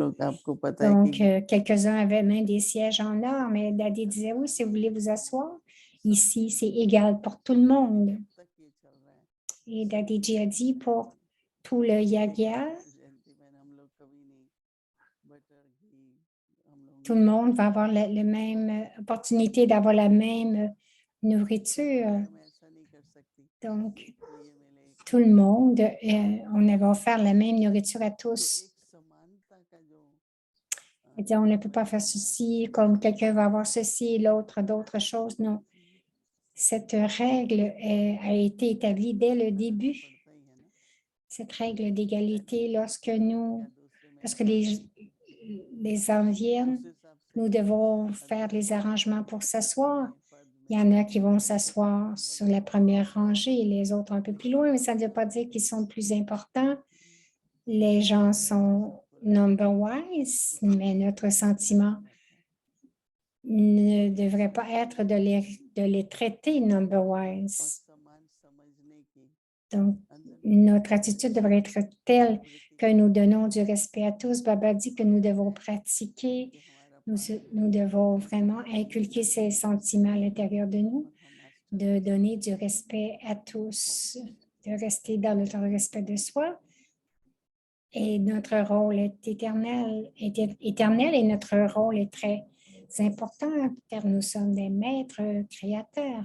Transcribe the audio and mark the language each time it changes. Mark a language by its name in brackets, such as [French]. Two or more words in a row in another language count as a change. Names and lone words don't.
[French] Donc, quelques-uns avaient même des sièges en or, mais Dadi disait, oui, si vous voulez vous asseoir, Ici, c'est égal pour tout le monde. [Hindi] तक ये चल रहा है [French] Et Dadiji a dit pour tout le yagya, [Hindi] जयंती में हम लोग कभी नहीं बटर घी हम लोग [French] tout le monde va avoir la même opportunité d'avoir la même nourriture. [Hindi] मैं ऐसा नहीं कर सकती [French] Donc, [Hindi] तो ये मेरे एक [French] tout le monde, on va offert la même nourriture à [Hindi] तो [French] tous. [Hindi] एक समानता का जो [French] Et on ne peut pas faire ceci comme quelqu'un va avoir ceci et l'autre d'autres choses. Non. Cette règle a été établie dès le début. [Hindi] पड़ता ही है ना [French] Cette règle d'égalité, lorsque les gens viennent, [Hindi] उस हिसाब से [French] nous devons faire les arrangements pour s'asseoir. Il y en a qui vont s'asseoir sur la première rangée, les autres un peu plus loin, mais ça ne veut pas dire qu'ils sont plus importants. Les gens sont number-wise, mais notre sentiment ne devrait pas être de les traiter [Hindi] और [French] number-wise. [Hindi] समान समझने की [French] Donc, [Hindi] अंदर [French] notre attitude devrait être telle que nous donnons du respect à tous. Baba dit que nous devons pratiquer, [Hindi] कि हमारा [French] nous devons vraiment inculquer ces sentiments à l'intérieur de nous, de donner du respect à tous, de rester dans notre respect de soi. Et notre rôle est éternel et notre rôle est très important car nous sommes des maîtres créateurs.